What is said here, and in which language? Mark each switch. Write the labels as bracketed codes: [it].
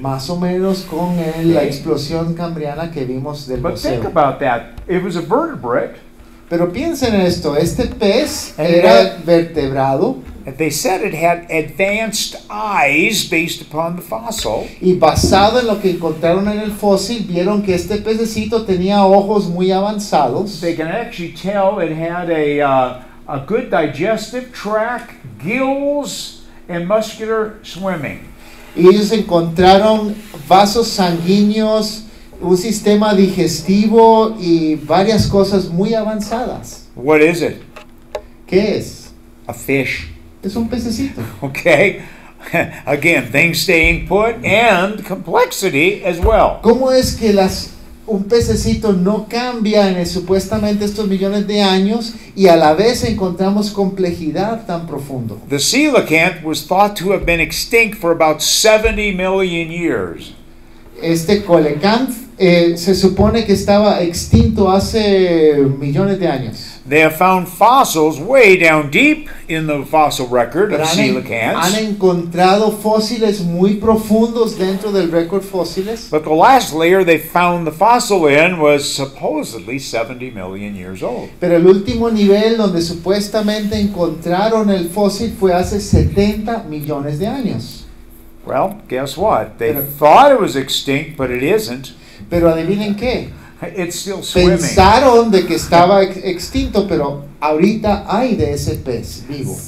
[es] más o menos con la explosión cambriana que vimos del [en] But think [es] museo. [en] about that. It was a vertebrate. [es] Pero piensen en esto, este pez [en] And [es] era vertebrado [en] And they said it had advanced eyes based upon the fossil. [es] y basado en lo que encontraron en el fósil, vieron que este pececito tenía ojos muy avanzados. [en] They can actually tell it had a good digestive tract, gills, and muscular swimming. [es] Y ellos encontraron vasos sanguíneos, un sistema digestivo y varias cosas muy avanzadas. [en] What is it? [es] ¿Qué es? [en] A fish. [es] Es un pececito. [en] Okay? Again, things staying put and complexity as well. [es] ¿Cómo es que un pececito no cambia en supuestamente estos millones de años y a la vez encontramos complejidad tan profundo? [en] The coelacanth was thought to have been extinct for about 70 million years. [es] Este coelacanth se supone que estaba extinto hace millones de años. [en] They have found fossils way down deep in the fossil record of [es] Pero han [en] coelacanths. [es] encontrado fósiles muy profundos dentro del récord fósiles. [en] But the last layer they found the fossil in was supposedly 70 million years old. [es] Pero el último nivel donde supuestamente encontraron el fósil fue hace 70 millones de años. [en] Well, guess what? They [es] Pero- [en] thought it was extinct, but it isn't. [es] Pero adivinen qué, [en] It's still swimming. [es] pensaron de que estaba extinto, pero ahorita hay de ese pez vivo.